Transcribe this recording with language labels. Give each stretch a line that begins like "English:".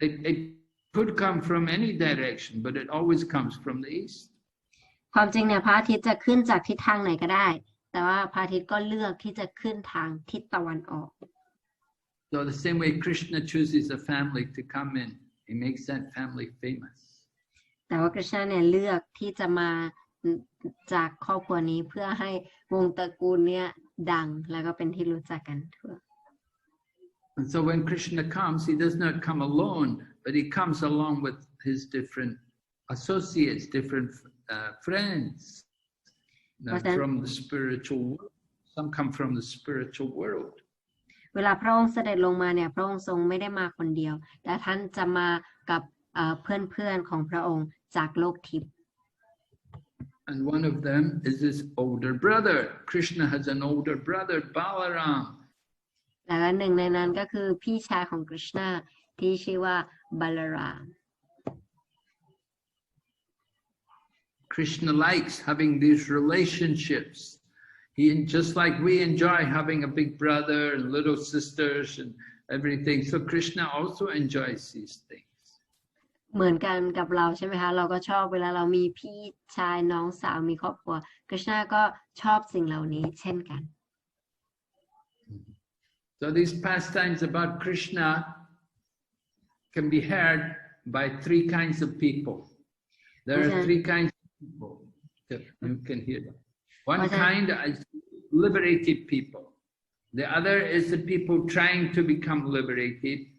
English: It could come from any direction, but it always comes from the east.
Thai: ความจริงเนี่ยพระอาทิตย์จะขึ้นจากทิศทางไหนก็ได้แต่ว่าพระอาทิตย์ก็เลือกที่จะขึ้นทางทิศตะวันออก
English: So the same way Krishna chooses a family to come in, he makes that family famous.
Thai: แต่ว่ากฤษณาเนี่ยเลือกที่จะมาจากครอบครัวนี้เพื่อให้วงตระกูลเนี่ยดังแล้วก็เป็นที่รู้จักกันทั่ว
English: And so when Krishna comes, he does not come alone, but he comes along with his different associates, different friends from the spiritual world. Some come from the spiritual world.
Thai: เวลาพระองค์เสด็จลงมาเนี่ยพระองค์ทรงไม่ได้มาคนเดียวแต่ท่านจะมากับเพื่อนๆของพระองค์จากโลกทิพย์
English: And one of them is his older brother. Krishna has an older brother, Balaram.
Thai: และหนึ่งในนั้นก็คือพี่ชายของกฤษณาที่ชื่อว่าบัลราม
English: Krishna likes having these relationships. He just like we enjoy having a big brother and little sisters and everything. So Krishna also enjoys these things.
Thai: เหมือนกันกับเราใช่ไหมคะเราก็ชอบเวลาเรามีพี่ชายน้องสาวมีครอบครัวกฤษณาก็ชอบสิ่งเหล่านี้เช่นกัน
English: So these pastimes about Krishna can be heard by 3 kinds of people. There are 3 kinds of people that you can hear them. One kind is liberated people. The other is the people trying to become liberated.